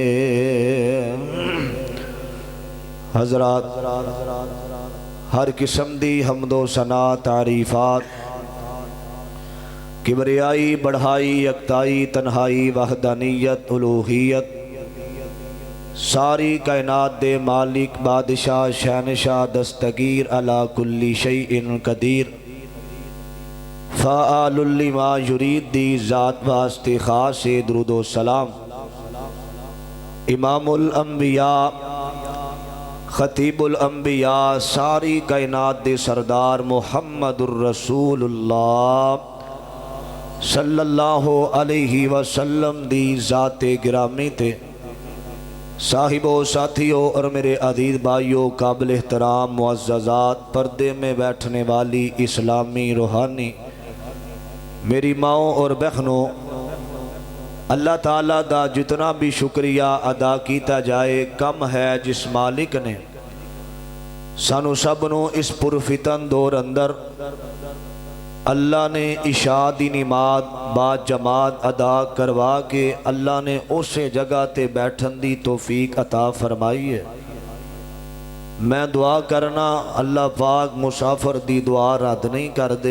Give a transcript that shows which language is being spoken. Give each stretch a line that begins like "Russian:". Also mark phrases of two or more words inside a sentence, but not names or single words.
Punjabi: حضرات، ہر قسم دی حمد و ثنا تعریفات، کبریائی بڑائی یکتائی تنہائی وحدانیت الوہیت، ساری کائنات دے مالک بادشاہ شہنشاہ دستگیر
Arabic: على كل شيء قدير فعال لما يريد
Punjabi: دی ذات واسطے خاص سے درود و سلام
Arabic: إمام الأنبياء خطيب الأنبياء
Punjabi: ساری کائنات دے سردار
Arabic: محمد رسول الله صلى الله عليه وسلم
Punjabi: دی ذاتِ گرامی تے صاحبو ساتھیوں
Urdu: اور میرے عزیز بھائیوں، قابل احترام معززات، پردے میں بیٹھنے والی اسلامی روحانی میری ماؤ اور بہنوں,
Punjabi: اللہ تعالیٰ دا جتنا بھی شکریہ ادا کیا جائے کم ہے، جس مالک نے سانوں سب نوں اس پرفتن دور اندر اللہ نے عشاء دی نماز باجماعت ادا کروا کے اللہ نے اس جگہ تے بیٹھن دی توفیق عطا فرمائی ہے. मैं दुआ करना अल्लाह पाक मुसाफिर दी दुआ रद्द नहीं कर दे।